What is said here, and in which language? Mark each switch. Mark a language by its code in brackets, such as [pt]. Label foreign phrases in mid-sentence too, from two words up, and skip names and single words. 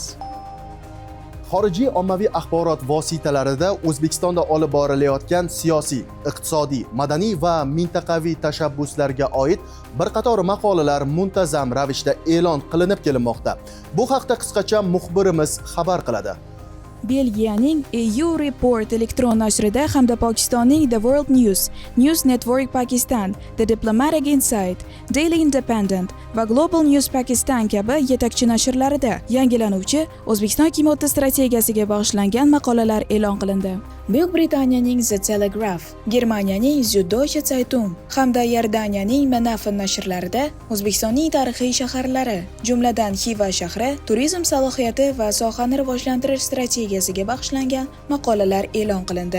[uz] Xorijiy ommaviy axborot vositalarida O'zbekistonda olib borilayotgan siyosiy, iqtisodiy, madaniy va mintaqaviy tashabbuslarga oid bir qator maqolalar muntazam ravishda e'lon qilinib kelinmoqda. Bu haqda qisqacha muxbirimiz xabar qiladi. Belgiyaning EU Report elektron nashrida hamda Pokistonning The World News, News Network Pakistan, The Diplomatic Insight, Daily Independent va Global News Pakistan kabi yetakchi nashrlarida yangilanuvchi O'zbekiston 2030 strategiyasiga bag'ishlangan maqolalar e'lon qilindi. Buyuk Britaniyaning The Telegraph, Germaniyaning Süddeutsche Zeitung hamda Iordaniyaning Menafin nashrlarida O'zbekistonning tarixiy shaharlari, jumladan Xiva shahri, turizm salohiyati va sohani rivojlantirish strategiyasiga bag'ishlangan maqolalar e'lon qilindi.